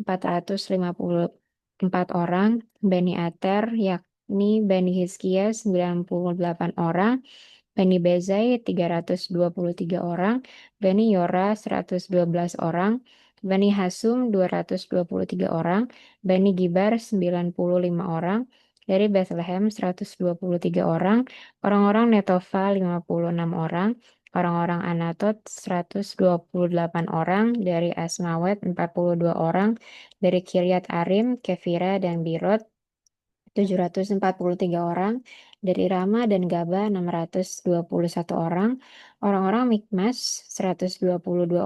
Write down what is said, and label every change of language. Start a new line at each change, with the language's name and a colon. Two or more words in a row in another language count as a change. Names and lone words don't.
Indonesian: 454 orang, Bani Ater yakni Bani Hizkia 98 orang, Bani Bezai 323 orang, Bani Yora 112 orang, Bani Hasum 223 orang, Bani Gibar 95 orang, dari Bethlehem 123 orang, orang-orang Netofa 56 orang, orang-orang Anatot 128 orang, dari Asmawet 42 orang, dari Kiryat Arim, Kefira, dan Birot 743 orang, dari Rama dan Gaba 621 orang, orang-orang Mikmas 122